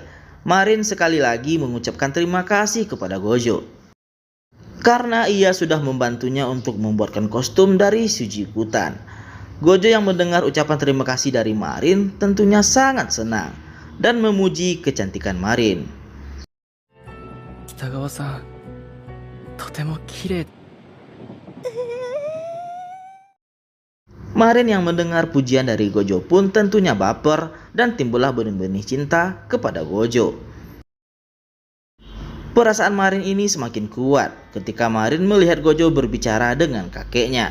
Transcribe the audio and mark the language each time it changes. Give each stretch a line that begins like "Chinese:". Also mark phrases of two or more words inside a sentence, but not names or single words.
Indonesian: Marin sekali lagi mengucapkan terima kasih kepada Gojo karena ia sudah membantunya untuk membuatkan kostum dari Sujikutan. Gojo yang mendengar ucapan terima kasih dari Marin tentunya sangat senang dan memuji kecantikan Marin.
Japanese: 北川さん、とても綺麗.
Indonesian: Marin yang mendengar pujian dari Gojo pun tentunya baper dan timbullah benih-benih cinta kepada Gojo. Perasaan Marin ini semakin kuat ketika Marin melihat Gojo berbicara dengan kakeknya.